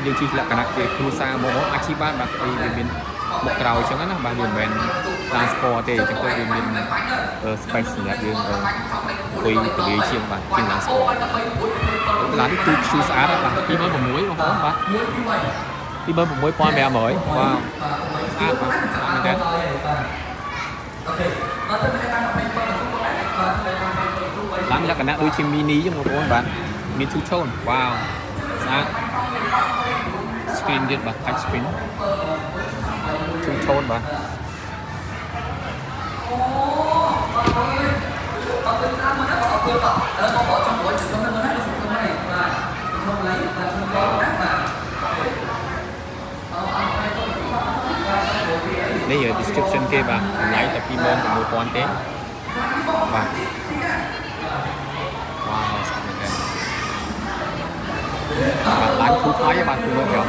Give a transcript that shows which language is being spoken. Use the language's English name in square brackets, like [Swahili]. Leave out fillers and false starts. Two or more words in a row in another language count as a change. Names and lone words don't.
[Khmer] យើងជិះលក្ខណៈជាគ្រួសារមកអាចជិះបានបាទវាមានមកក្រោយអញ្ចឹងណាបាទវាមិនមែនឡាន sport ទេអញ្ចឹងទៅវាមាន space សម្រាប់យើងអង្គុយទលាយជាងបាទជាងឡាន sport ឡាននេះទូខ្ជូស្អាតបាទ26000បងប្អូនបាទ26500វ៉ាវស្អាតបាទស្អាតមែនទេ ឡានលក្ខណៈដូចជា mini ចឹងបងប្អូនបាទមាន [English] two tone [Khmer] វ៉ាវស្អាត screen ទៀតបាទ [English] touch screen two tone [Khmer] បាទ នេះ description គេបាទតម្លៃតែ26000ទេបាទវ៉ាវស្អាតមែនទេបាទឡានគូថ្លៃបាទ25000អូ